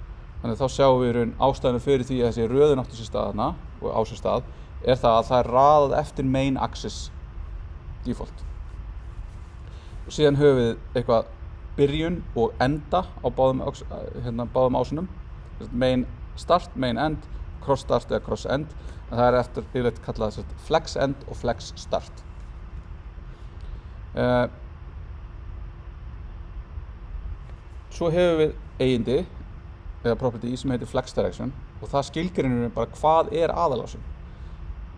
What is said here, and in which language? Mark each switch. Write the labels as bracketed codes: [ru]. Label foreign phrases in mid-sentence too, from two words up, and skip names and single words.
[is] Þannig að þá sjáum við í raun ástæðuna fyrir því að þessi röðun átti sér stað þarna og á sér stað er það að það er raðað eftir [en] main axis default. [is] Og síðan höfum við eitthvað byrjun og enda á báðum ásunum, [en] main start, main end, cross start eða cross end, [is] en það er eftir yfirleitt kallað [en] flex end [is] og [en] flex start. [is] Svo hefur við eigindi eða property sem heitir [en] flex direction [is] og það skilgreinir bara hvað er aðalásin.